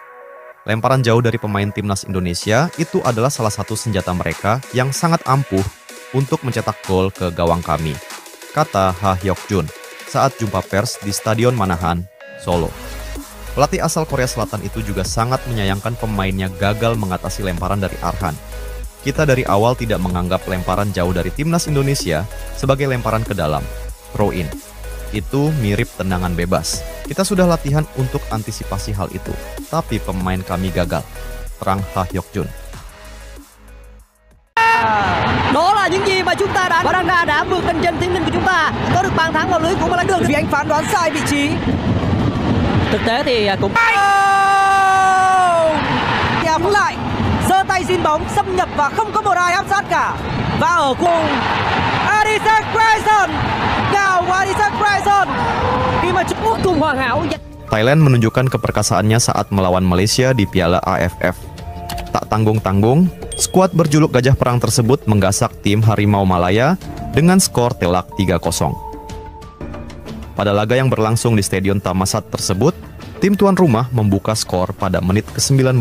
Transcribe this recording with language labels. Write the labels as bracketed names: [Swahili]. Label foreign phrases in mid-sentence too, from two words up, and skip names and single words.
[Indonesian] Lemparan jauh dari pemain Timnas Indonesia itu adalah salah satu senjata mereka yang sangat ampuh untuk mencetak gol ke gawang kami, kata Ha Hyok Jun saat jumpa pers di Stadion Manahan, Solo. Pelatih asal Korea Selatan itu juga sangat menyayangkan pemainnya gagal mengatasi lemparan dari Arhan. Kita dari awal tidak menganggap lemparan jauh dari Timnas Indonesia sebagai lemparan ke dalam, [English] throw in. [Indonesian] Itu mirip tendangan bebas. Kita sudah latihan untuk antisipasi hal itu, tapi pemain kami gagal, terang Ha Hyok Jun. [Vietnamese] Đó là những gì mà chúng ta đã vượt lên chân Thiên Linh của chúng ta, có được bàn thắng vào lưới của Malang Đường vì anh phán đoán sai vị trí. Thực tế thì cũng nhà cũng lại giơ tay xin bóng xâm nhập và không có một ai áp sát cả, và ở cùng Adison Grayson, gào của Adison Grayson khi mà Trung Quốc cùng hoàn hảo. [Indonesian] Thailand menunjukkan keperkasaannya saat melawan Malaysia di Piala AFF. Tak tanggung-tanggung, skuad berjuluk Gajah Perang tersebut menggasak tim Harimau Malaya dengan skor telak 3-0. Pada laga yang berlangsung di Stadion Thammasat tersebut, tim tuan rumah membuka skor pada menit ke-19.